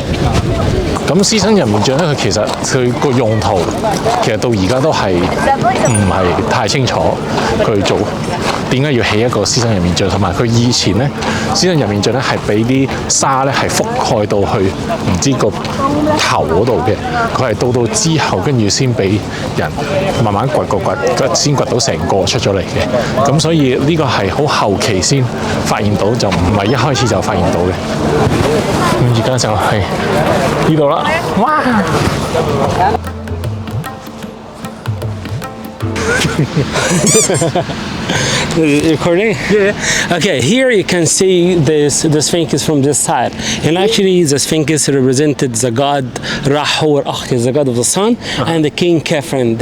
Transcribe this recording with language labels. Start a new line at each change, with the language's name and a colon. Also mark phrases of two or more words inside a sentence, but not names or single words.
Cantonese: 咁獅身人面像咧，佢其實佢個用途其實到而家都係唔係太清楚佢做點解要起一個獅身人面像，同埋佢以前咧獅身人面像咧係俾啲沙咧係覆蓋到去唔知個頭嗰度嘅，佢係到之後跟住先俾人慢慢掘先掘到成個出咗嚟嘅。咁所以呢個係好後期先發現到，就唔係一開始就發現到嘅。咁而家就係呢度啦，哇
English: Recording? Yeah. Okay, here you can see the Sphinx from this side. And actually the Sphinx represented the god Rahu or Akh, the god of the sun, and the king Khafre.